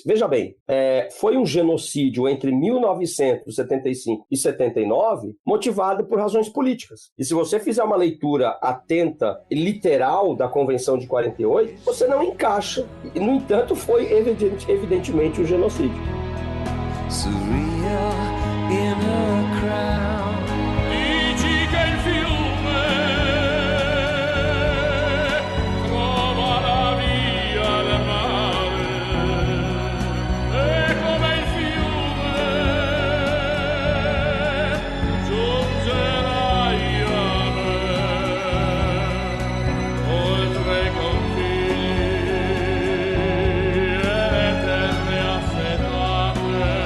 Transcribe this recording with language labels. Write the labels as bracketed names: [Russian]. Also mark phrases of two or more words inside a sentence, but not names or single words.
[Portuguese] Veja bem, foi um genocídio entre 1975 e 79 motivado por razões políticas. E se você fizer uma leitura atenta e literal da Convenção de 48, você não encaixa. E, no entanto, foi evidentemente um genocídio. [English] Surreal in a crowd. [Italian] Dici che il fiume trova la via del mare e come il fiume giungerai a me oltre i confini e le terre affetate.